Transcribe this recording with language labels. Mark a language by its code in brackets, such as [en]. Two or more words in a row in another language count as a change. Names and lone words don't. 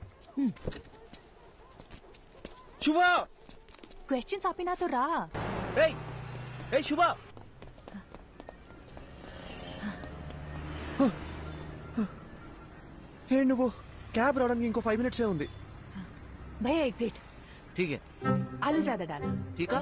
[te] శుభ క్వశ్చన్స్ ఆపి నాతో రా. ఏయ్ ఏయ్ శుభ ఏ నువ్వు క్యాబ్ రావడానికి ఇంకో 5 minutes ఉంది. [hi] भैया एक प्लेट. ठीक है. आलू ज्यादा डाल. ठीक है.